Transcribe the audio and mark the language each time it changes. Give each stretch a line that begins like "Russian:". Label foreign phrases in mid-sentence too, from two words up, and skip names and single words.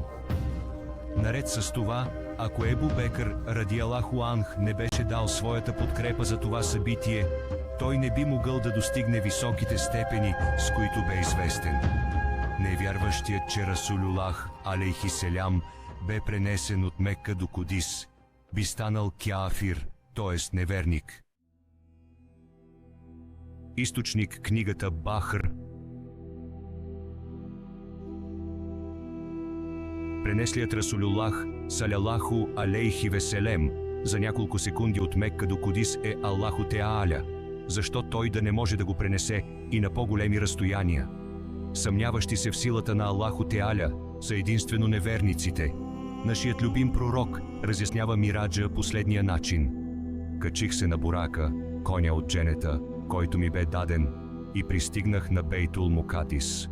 Bulgarian: Наред с това, ако Ебу Бекър
Arabic: رضي الله عنه
Bulgarian: не беше дал своята подкрепа за това събитие, той не би могъл да достигне високите степени, с които бе известен. Невярващият, че Расулюллах алейхиселям бе пренесен от Мекка до Кудис, би станал кяфир, т.е. неверник. Източник: книгата Бахр. Пренеслият Расулюллах,
Arabic: صلى الله عليه وسلم,
Bulgarian: за няколко секунди от Мекка до Кудис е Аллаху Теаля. Защо той да не може да го пренесе и на по-големи разстояния? Съмняващи се в силата на Аллаху Теаля са единствено неверниците. Нашият любим пророк разяснява мираджа последния начин: качих се на бурака, коня от Дженета, който ми бе даден, и пристигнах на Бейтул Мукадис.